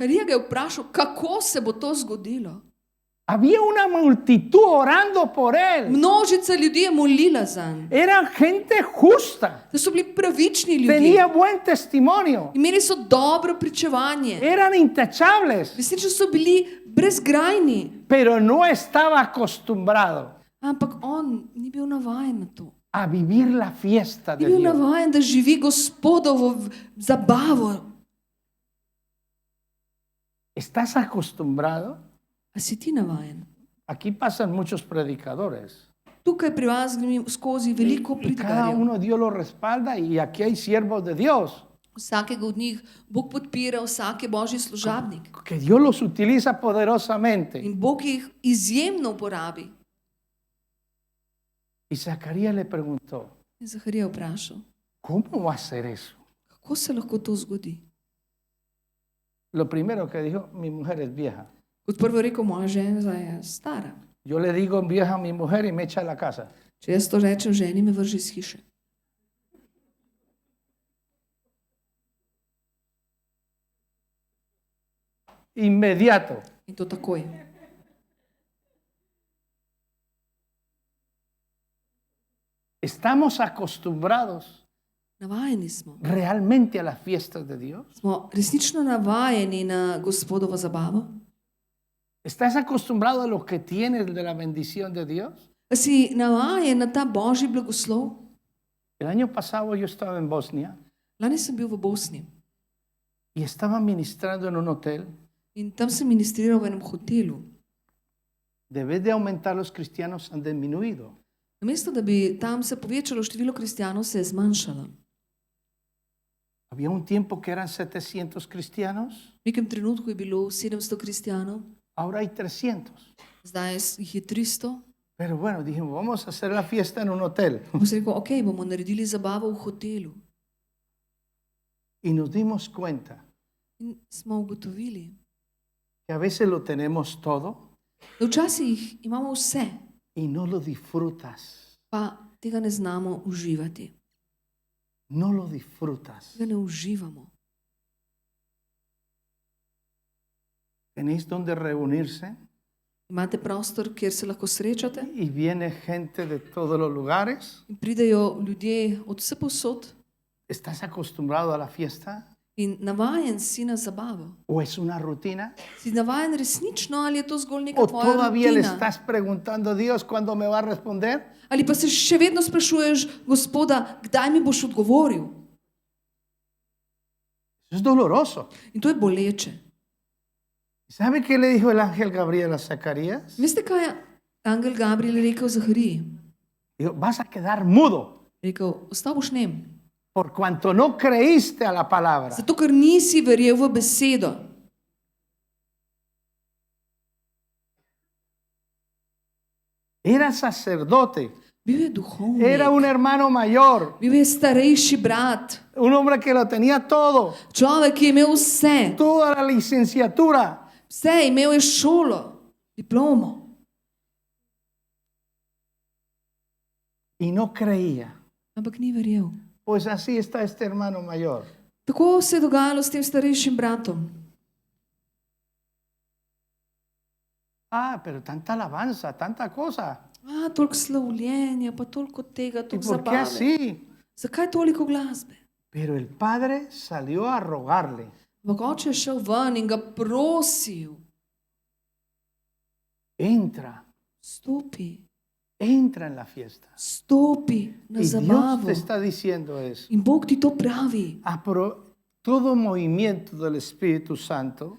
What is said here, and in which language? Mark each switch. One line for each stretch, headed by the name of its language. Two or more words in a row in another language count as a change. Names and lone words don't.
Slovenian: Zaharija ga je vprašal, kako se bo to zgodilo.
Spanish: Había una multitud orando por él.
Slovenian: Množica ljudi je molila zanj.
Spanish: Eran gente justa.
Slovenian: Da so bili pravični ljudje.
Spanish: Tenía buen testimonio.
Slovenian: Imeli so dobro pričevanje.
Spanish: Eran intachables.
Slovenian: Resnično so bili brezgrajni.
Spanish: Pero no estaba acostumbrado
Slovenian: Ampak on ni bil navajen na to.
Spanish: a vivir la fiesta
Slovenian: Ni
Spanish: de
Slovenian: bil
Spanish: Dios.
Slovenian: navajen, da živi Gospodovo zabavo.
Spanish: ¿Estás acostumbrado?
Slovenian: A si ti navajen?
Spanish: Aquí pasan muchos predicadores.
Slovenian: Tukaj pri vas grem skozi veliko
Spanish: Y cada
Slovenian: predikarjev.
Spanish: uno Dios lo respalda y aquí hay siervos de Dios.
Slovenian: Vsakega od njih Bog podpira, vsak je božji služabnik.
Spanish: Que Dios los utiliza poderosamente.
Slovenian: In Bog jih izjemno uporabi.
Spanish: Y Zacarías le preguntó,
Slovenian: In Zaharija vprašal,
Spanish: ¿cómo va a ser eso?
Slovenian: kako se lahko to zgodi?
Spanish: Lo primero que dijo, mi mujer es vieja.
Slovenian: Kot prvo je rekel, moja žena je stara.
Spanish: Yo le digo vieja a mi mujer y me echa a la casa.
Slovenian: Če jaz to rečem, ženi me vrže iz hiše.
Spanish: Inmediato.
Slovenian: In to takoj.
Spanish: ¿Estamos acostumbrados
Slovenian: Navajeni smo.
Spanish: realmente a las fiestas de Dios?
Slovenian: Smo resnično navajeni na Gospodovo zabavo?
Spanish: ¿Estás acostumbrado a lo que tienes de la bendición de Dios?
Slovenian: A si navajen na ta božji blagoslov?
Spanish: El año pasado yo estaba en Bosnia
Slovenian: Lani sem bil v Bosni
Spanish: y estaba ministrando en un hotel.
Slovenian: in tam sem ministriral v enem hotelu.
Spanish: En vez de aumentar los cristianos han disminuido.
Slovenian: Namesto, da bi tam se povečalo število kristijanov, se je zmanjšalo.
Spanish: Había un tiempo que eran 700 cristianos,
Slovenian: V nekem trenutku je bilo 700 kristijanov,
Spanish: ahora hay 300.
Slovenian: zdaj jih je 300.
Spanish: Pero bueno, dijimos, vamos a hacer la fiesta en un hotel.
Slovenian: Bo se rekel, ok, bomo naredili zabavo v hotelu.
Spanish: Y nos dimos cuenta
Slovenian: In smo ugotovili,
Spanish: que a veces lo tenemos todo
Slovenian: da včasih imamo vse,
Spanish: y no lo disfrutas.
Slovenian: pa tega ne znamo uživati.
Spanish: No lo disfrutas.
Slovenian: Tega ne uživamo.
Spanish: Tenéis donde reunirse
Slovenian: Imate prostor, kjer se lahko srečate
Spanish: y viene gente de todos los lugares.
Slovenian: in pridejo ljudje od vsepovsod.
Spanish: ¿Estás acostumbrado a la fiesta
Slovenian: In navajen si na zabavo.
Spanish: o es una rutina?
Slovenian: Si navajen resnično ali je to zgolj neka
Spanish: ¿O
Slovenian: tvoja
Spanish: todavía le
Slovenian: rutina?
Spanish: estás preguntando a Dios cuándo me va a responder?
Slovenian: Ali pa se še vedno sprašuješ, Gospoda, kdaj mi boš odgovoril?
Spanish: Eso es doloroso.
Slovenian: In to je boleče.
Spanish: ¿Sabe qué le dijo el ángel Gabriel a Zacarías?
Slovenian: Veste, kaj je angel Gabriel rekel Zahariji?
Spanish: Dijo, vas a quedar mudo
Slovenian: Rekel, ostal boš nem,
Spanish: por cuanto no creíste a la palabra.
Slovenian: zato ker nisi verjel v besedo.
Spanish: Era sacerdote,
Slovenian: Bil je duhovnik,
Spanish: era un hermano mayor,
Slovenian: bil je starejši brat,
Spanish: un hombre que lo tenía todo,
Slovenian: človek, ki je imel vse.
Spanish: toda la licenciatura.
Slovenian: Vse, imel je šolo, diplomo
Spanish: Y no creía.
Slovenian: ampak ni verjel.
Spanish: Pues así está este hermano mayor.
Slovenian: Tako se je dogajalo s tem starejšim bratom.
Spanish: Ah, pero tanta alabanza, tanta cosa.
Slovenian: Toliko slavljenja, pa toliko tega,
Spanish: ¿Y
Slovenian: toliko
Spanish: por qué
Slovenian: zabave.
Spanish: así?
Slovenian: Zakaj toliko glasbe?
Spanish: Pero el padre salió a rogarle.
Slovenian: Ampak oče je šel ven in ga prosil,
Spanish: Entra,
Slovenian: stopi
Spanish: en la fiesta.
Slovenian: na
Spanish: Y Dios
Slovenian: zabavo.
Spanish: te está diciendo eso.
Slovenian: In Bog ti to pravi.
Spanish: Todo movimiento del Espíritu Santo,